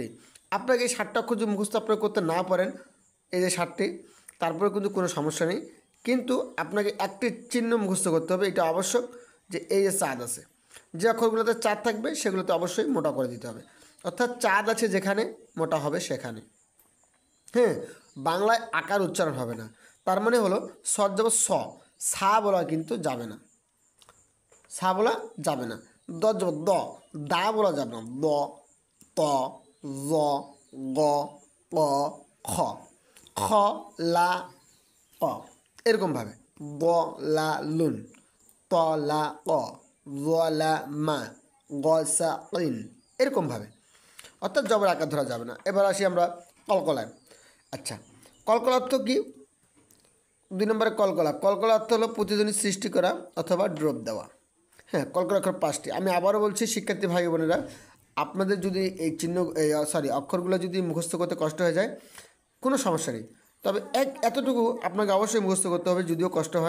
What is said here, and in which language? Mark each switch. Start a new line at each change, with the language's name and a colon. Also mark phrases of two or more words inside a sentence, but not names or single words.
Bangla: আপনাকে এই 60টা অক্ষর যদি মুখস্থ আপনারা করতে না পারেন, এই যে 60টি, তারপরে কিন্তু কোনো সমস্যা নেই, কিন্তু আপনাকে একটি চিহ্ন মুখস্থ করতে হবে, এটা আবশ্যক, যে এই যে চাঁদ আছে, যে অক্ষরগুলোতে চাঁদ থাকবে সেগুলোতে অবশ্যই মোটা করে দিতে হবে। অর্থাৎ চাঁদ আছে যেখানে মোটা হবে সেখানে। বাংলায় আকার উচ্চারণ হবে না, তার মানে হলো সৎ যাব সা বলা কিন্তু যাবে না, সা বলা যাবে না। দ যাব দা বলা যাবে না, ত জ গ প খ খ লা ক, এরকমভাবে ব লা লুন, ত লা ক, জ লা মা, গ সা ইন, এরকমভাবে। অর্থাৎ জবর আকার ধরা যাবে না। এবার আসি আমরা কলকলায়। আচ্ছা, কলকলা অর্থ কি? 2 নম্বরে কলকলা অর্থ হলো প্রতিধ্বনি সৃষ্টি করা অথবা ড্রপ দেওয়া। কলকলা অক্ষর 5টি। আমি আবারও বলছি শিক্ষার্থী ভাই বোনেরা, আপনাদের যদি এই অক্ষরগুলো যদি মুখস্থ করতে কষ্ট হয়ে যায় কোনো সমস্যা নেই, তবে এতটুকু আপনাকে অবশ্যই মুখস্থ করতে হবে, যদিও কষ্ট হয়।